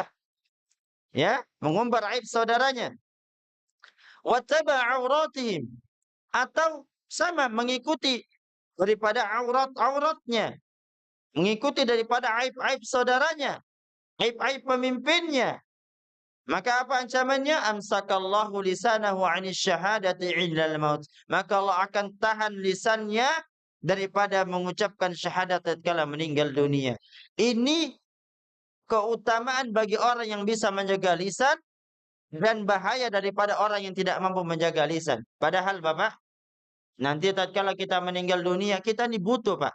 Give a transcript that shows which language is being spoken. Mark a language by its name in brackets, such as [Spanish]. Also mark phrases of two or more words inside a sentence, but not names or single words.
[Indonesian] Ya, mengumbar aib saudaranya. [Arabic] واتبع عوراتهم. [Indonesian] Atau sama mengikuti daripada auratnya. Mengikuti daripada aib-aib saudaranya. Aib-aib pemimpinnya. Maka apa ancamannya? [Arabic] أمسك الله لسانه عن الشهادة عند الموت. [Indonesian] Maka Allah akan tahan lisannya daripada mengucapkan syahadat tatkala meninggal dunia. Ini keutamaan bagi orang yang bisa menjaga lisan dan bahaya daripada orang yang tidak mampu menjaga lisan. Padahal Bapak, nanti tatkala kita meninggal dunia, kita ini butuh Pak.